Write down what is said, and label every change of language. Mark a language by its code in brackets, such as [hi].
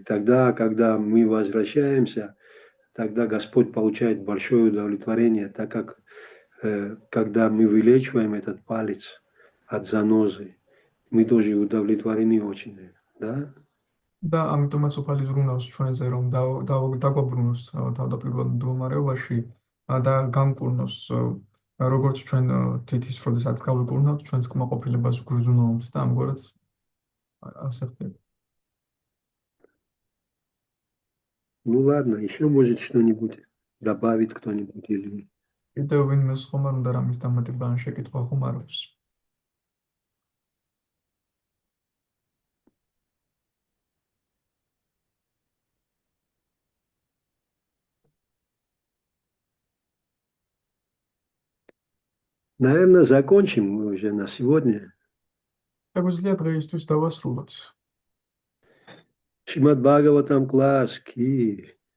[ru] И тогда, когда мы возвращаемся, тогда Господь получает большое удовлетворение, так как когда мы вылечиваем этот палец от занозы, мы тоже удовлетворены очень, да? [ka] და ამიტომაც უფალი ზრუნავს ჩვენზე, რომ დაგვაბრუნოს თავდაპირველ მდგომარეობაში და გამკურნოს როგორც ჩვენ თითის როდესაც გავიკურნავთ, ჩვენს კმაყოფილებას გვგრძნობს და ამგვარად ასე ხდება. [ru] Ну ладно, еще может что-нибудь добавить кто-нибудь или... [ka] კიდევ ვინმე ხომ არ უნდა რამის დამატება ან შეკითხვა ხომ არ აქვს? [ru] Наверное, закончим мы уже на сегодня. [ka] შეგვიძლია დღეისთვის დავასრულოთ. [ru] Шримад Бхагаватам класс ки.